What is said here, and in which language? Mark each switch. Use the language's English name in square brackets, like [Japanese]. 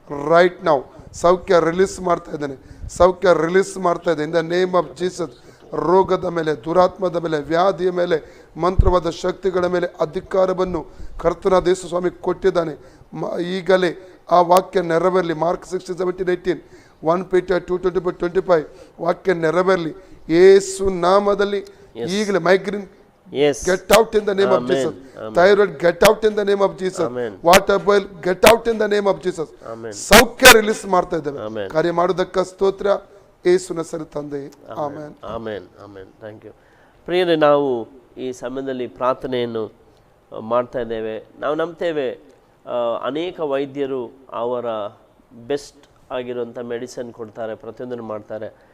[Kannada] Right ನಾವು ಸೌಖ್ಯ release ಮಾಡ್ತಾ ಇದ್ದೇನೆ, ಸೌಖ್ಯ ರಿಲೀಸ್ ಮಾಡ್ತಾ ಇದ್ದೇನೆ. [English] in the name of Jesus [Kannada] ರೋಗದ ಮೇಲೆ, ದುರಾತ್ಮದ ಮೇಲೆ, ವ್ಯಾಧಿಯ ಮೇಲೆ, ಮಂತ್ರವಾದ ಶಕ್ತಿಗಳ ಮೇಲೆ ಅಧಿಕಾರವನ್ನು ಕರ್ತನಾದ ಯೇಸು ಸ್ವಾಮಿ ಕೊಟ್ಟಿದ್ದಾನೆ. ಈಗಲೇ ಆ ವಾಕ್ಯ ನೆರವೇರಲಿ. ಮಾರ್ಕ್ 16:17-18, 1 Peter 2:24-25 ವಾಕ್ಯ ನೆರವೇರಲಿ ಯೇಸು ನಾಮದಲ್ಲಿ. ಈಗಲೇ [English] Migraine get out in the name of Jesus. Thyroid get out in the name of Jesus. Water boil get out in the name of Jesus. [Kannada] ಸೌಖ್ಯ ರಿಲೀಸ್ ಮಾಡ್ತಾ ಇದ್ದೇವೆ. ಕಾರ್ಯ ಮಾಡೋದಕ್ಕೆ ಸ್ತೋತ್ರ ಯೇಸುವಿನ ಹೆಸರು ತಂದೆ. Amen amen amen. [English] thank you [Kannada] ಪ್ರಿಯರೇ, ನಾವು ಈ ಸಮಯದಲ್ಲಿ ಪ್ರಾರ್ಥನೆಯನ್ನು ಮಾಡ್ತಾ ಇದ್ದೇವೆ. ನಾವು ನಂಬ್ತೇವೆ ಅನೇಕ ವೈದ್ಯರು ಅವರ ಬೆಸ್ಟ್ ಆಗಿರುವಂಥ ಮೆಡಿಸಿನ್ ಕೊಡ್ತಾರೆ, ಪ್ರತಿಯೊಂದನ್ನು ಮಾಡ್ತಾರೆ.